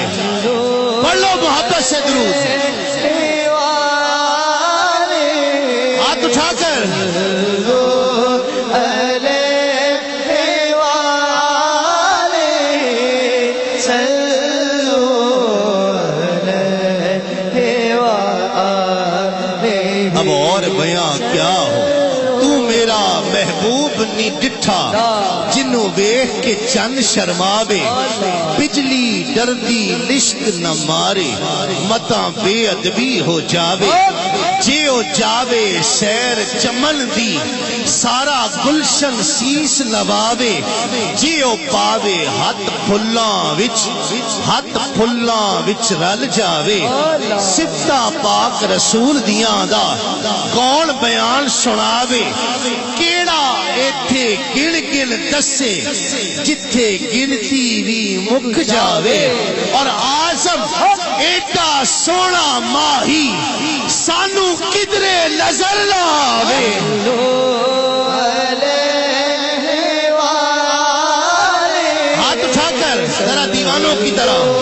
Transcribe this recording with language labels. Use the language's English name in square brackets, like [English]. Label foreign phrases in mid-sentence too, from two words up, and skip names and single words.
[Urdu] پڑھ لو محبت سے درود، ہاتھ اٹھا کر اب اور بیاں کیا ہو [Punjabi] تو میرا محبوب نی ڈٹھا جنوں ویکھ کے چن شرماوے، بجلی ڈردی لشک نہ مارے، متاں بے ادبی ہو جاوے، جیو جاوے سیر چمن دی سارا گلشن سیس نواوے، جیو پاوے ہاتھ پھلاں وچ رل جاوے، صفتاں پاک رسول دیاں دا کون بیان سناوے، کیڑا ایتھے گن گن دسے جتھے گنتی بھی مک جاوے، اور آزم ایڈا سونا ماہی سانو کدرے نظر نہ آوے۔ [Urdu] ہاتھ اٹھا کر ذرا دیوانوں کی طرح